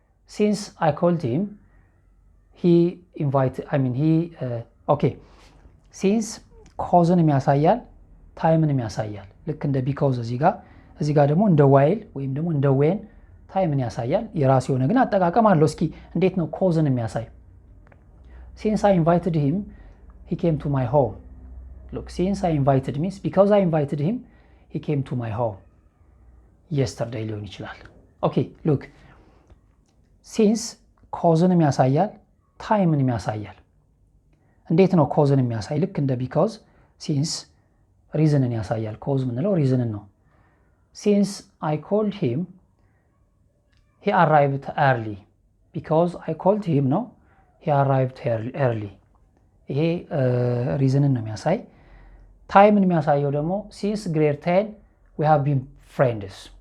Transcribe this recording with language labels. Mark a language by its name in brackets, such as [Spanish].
[English] since I called him he invited okay [Amharic] since ኮዝንም ያሳያል ታይምንም ያሳያል ልክ እንደ because እዚህ ጋር ደግሞ እንደ while ወይም ደግሞ እንደ when ታይምን ያሳያል። የራሱ የሆነ ግን አጠቃቀም አለው። እስኪ እንዴት ነው ኮዝን የሚያሳይ? [English] since I invited him he came to my home look since I invited means because I invited him he came to my home yesterday [Amharic] ሊሆን ይችላል። ኦኬ [English] look since [Amharic] ኮዝንም ያሳያል ታይምንም ያሳያል። እንዴት ነው ኮዝን የሚያሳይ? ልክ እንደ [English] because [Amharic] ሲንስ ሪዝንን ያሳያል። ኮዝ ምንለው ሪዝንን ነው። ሲንስ [English] I called him he arrived early because I called him ነው he arrived early [Amharic] ይሄ ሪዝንን ነው የሚያሳይ። ታይምን የሚያሳየው ደግሞ [English] since grade 10 we have been friends